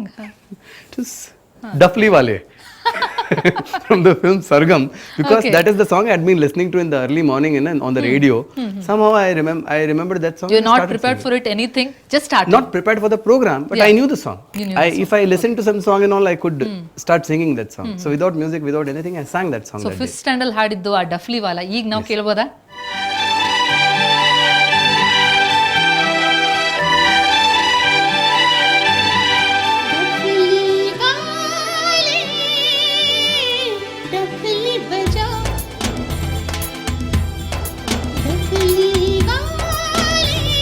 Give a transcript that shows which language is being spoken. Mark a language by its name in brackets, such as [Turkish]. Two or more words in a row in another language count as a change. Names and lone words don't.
[English] It was Duffly Wale from the film Sargam, because Okay. that is the song I had been listening to in the early morning on the radio. Somehow I remember that song. You're and not started prepared singing. for it, anything? Just started? Not prepared for the program, but Yeah. I knew the song. You knew the song. If I listened to some song and all, I could start singing that song. So without music, without anything, I sang that song ಸೊ that 5th day. [Kannada] ಸ್ಟ್ಯಾಂಡರ್ಡ್ ಹಾಡಿದ್ದು ಆ ಡಫ್ಲಿ ವಾಲ ಈಗ ನಾವು ಕೇಳ್ಬೋದಾ? [Hindi] डफली बजा डफली वाले